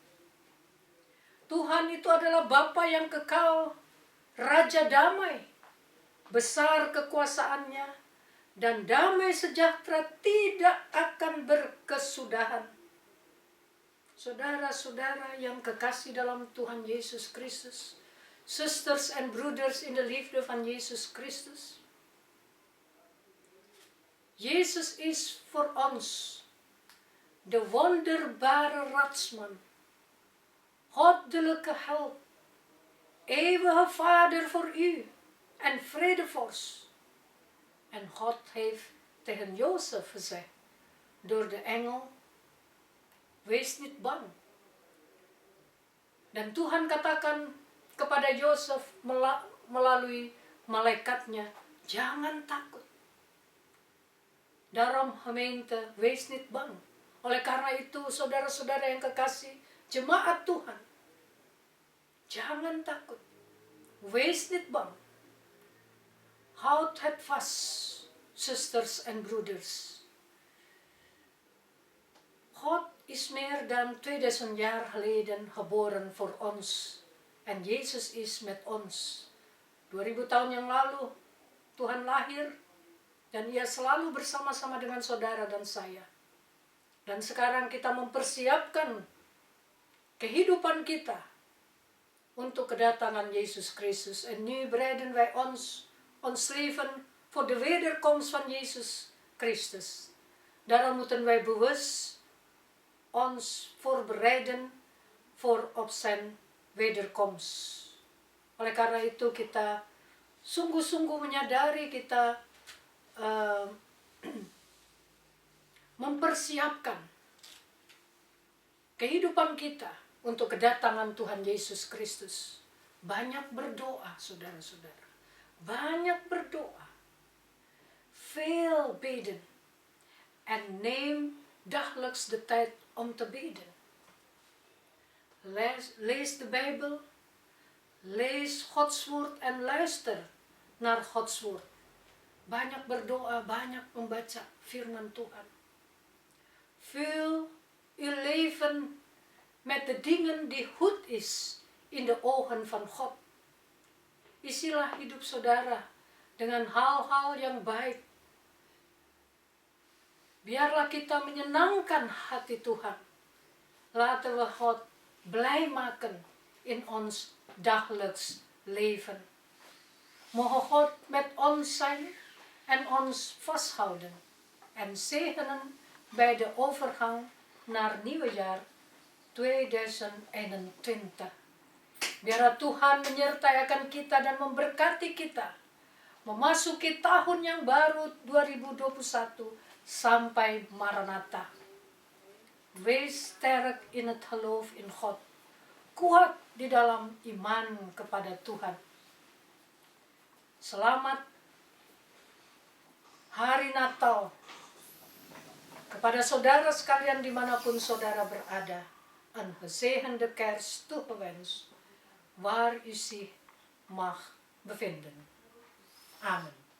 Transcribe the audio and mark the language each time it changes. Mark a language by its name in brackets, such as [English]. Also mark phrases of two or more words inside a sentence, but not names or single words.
[Indonesian] Tuhan itu adalah Bapa yang kekal, Raja damai, besar kekuasaannya, dan damai sejahtera tidak akan berkesudahan. Saudara-saudara yang kekasih dalam Tuhan Yesus Kristus, [English] sisters and brothers in the [Dutch] liefde van Yesus Christus. Jezus is voor ons de wonderbare raadsman, goddelijke held, eeuwige Vader voor u en vredevorst. En God heeft tegen Jozef gezegd door de engel: wees niet bang, [Indonesian] Dan Tuhan katakan kepada Yosef melalui malaikatnya, jangan takut. [Dutch] Daarom gemeente, wees niet bang. [Indonesian] Oleh karena itu, saudara-saudara yang kekasih, jemaat Tuhan, jangan takut. [Dutch] Wees niet bang. Houd het vast, sisters en broeders. God is meer dan 2000 jaar geleden geboren voor ons. En Jezus is met ons. [Indonesian] 2000 tahun yang lalu, Tuhan lahir. Dan ia selalu bersama-sama dengan saudara dan saya. Dan sekarang kita mempersiapkan kehidupan kita untuk kedatangan Yesus Kristus. [Dutch] En nu bereiden wij ons leven voor de wederkomst van Jezus Christus. Daarom moeten wij bewust ons voorbereiden voor op zijn wederkomst. [Indonesian] Oleh karena itu kita sungguh-sungguh menyadari kita mempersiapkan kehidupan kita untuk kedatangan Tuhan Yesus Kristus. Banyak berdoa, saudara-saudara. Banyak berdoa. [Dutch] Veel bidden. En neem dagelijks de tijd om te bidden. Lees de Bijbel. Lees Gods woord en luister naar Gods woord. [Indonesian] Banyak berdoa, banyak membaca firman Tuhan. [Dutch] Vul uw leven met de dingen die goed is in de ogen van God. [Indonesian] Isilah hidup saudara dengan hal-hal yang baik. Biarlah kita menyenangkan hati Tuhan. [Dutch] Laten we God blij maken in ons dagelijks leven. Mogen God met ons zijn en ons vasthouden en zegenen bij de overgang naar nieuwe jaar 2021. [Indonesian] Biarlah Tuhan menyertai akan kita dan memberkati kita memasuki tahun yang baru 2021 sampai Maranatha. [Dutch] Wees sterk in het geloof in God. [Indonesian] Kuat di dalam iman kepada Tuhan. Selamat Hari Natal kepada saudara sekalian dimanapun saudara berada. [Dutch] Een gezegende kerst toegewenst, waar u zich mag bevinden. Amen.